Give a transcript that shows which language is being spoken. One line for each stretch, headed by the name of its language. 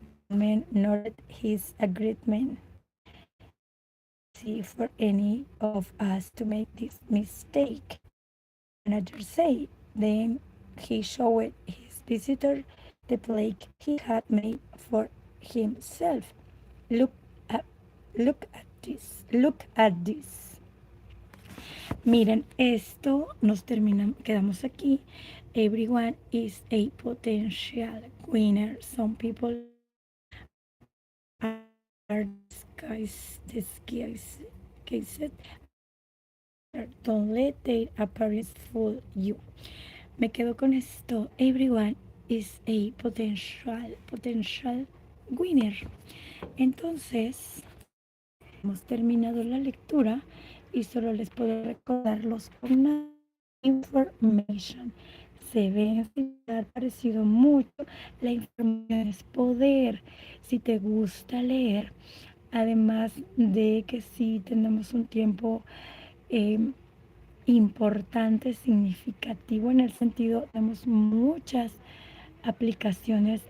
English: The young man nodded his agreement. Easy for any of us to make this mistake, the manager said. Then he showed his visitor the plaque he had made for himself. Look at, look at this, look at this.
Spanish: Miren, esto nos termina, quedamos aquí.
English: Everyone is a potential winner. Some people are disguised, don't let their appearance fool you.
Spanish: Me quedo con esto.
English: Everyone is a potential winner.
Spanish: Entonces, hemos terminado la lectura y solo les puedo recordar los
English: information.
Spanish: Se ve parecido mucho. La información es poder. Si te gusta leer, además de que si tenemos un tiempo importante, significativo en el sentido, tenemos muchas aplicaciones.